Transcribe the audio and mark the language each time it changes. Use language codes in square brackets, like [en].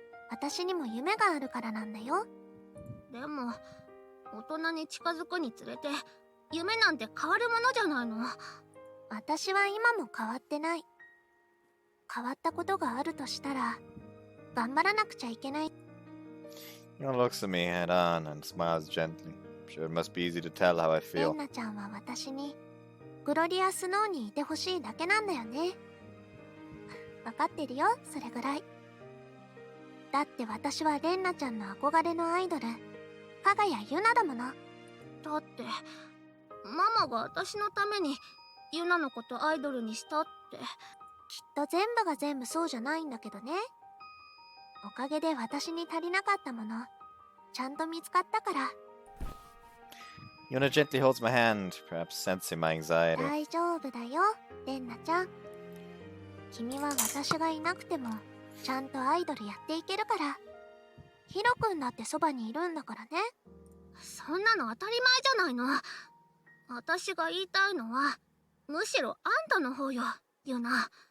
[ja] 私にも夢があるからなんだよ。でも大人に近づくにつれて夢なんて変わるものじゃないの。私は今も変わってない。変わったことがあるとしたら頑張らなくちゃいけない。 [en] Yuna looks at me head on and smiles gently. I'm sure it must be easy to tell how I [ja] レ [en] feel. [ja] ンナちゃんは私にグロリアスノーにいてほしいだけなんだよね。分かってるよ、それぐらい。だって私はレンナちゃんの憧れのアイドル、加賀谷ユナだもの。だってママが私のためにユナのことアイドルにしたって。きっと全部が全部そうじゃないんだけどね。おかげで私に足りなかったものちゃんと見つかったから。 [en] Yuna gently holds my hand, perhaps sensing my anxiety. [ja] 大丈夫だよ、レンナちゃん。君は私がいなくてもちゃんとアイドルやっていけるから。ヒロ君だってそばにいるんだからね。そんなの当たり前じゃないの。私が言いたいのはむしろあんたの方よ、ユナ。